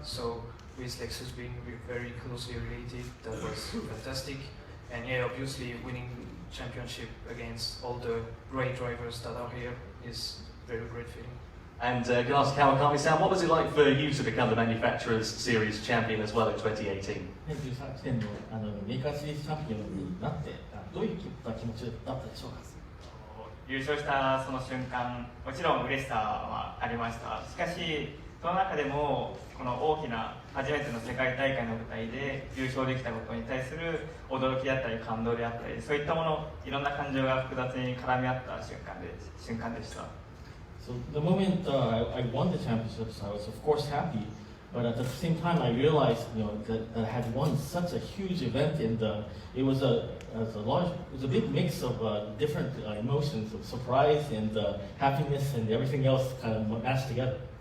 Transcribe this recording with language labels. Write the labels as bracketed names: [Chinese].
[English] So with Lexus being very closely related, that was fantastic. And yeah, obviously winning championship against all the great drivers that are here is very great feeling. And can I ask Kawakami-san, what was it like for you to become the Manufacturers Series champion as well in 2018? [Japanese] 2018年のメーカーシリーズチャンピオンになってどういう気持ちだったでしょうか。優勝したその瞬間、もちろん嬉しさはありました。しかし、その中でもこの大きな初めての世界大会の舞台で優勝できたことに対する驚きであったり感動であったり、そういったもの、いろんな感情が複雑に絡み合った瞬間でした。 [English] So the moment I won the championships, I was of course happy, but at the same time I realized, that I had won such a huge event, and it was a big mix of different emotions of surprise and happiness and everything else kind of mashed together.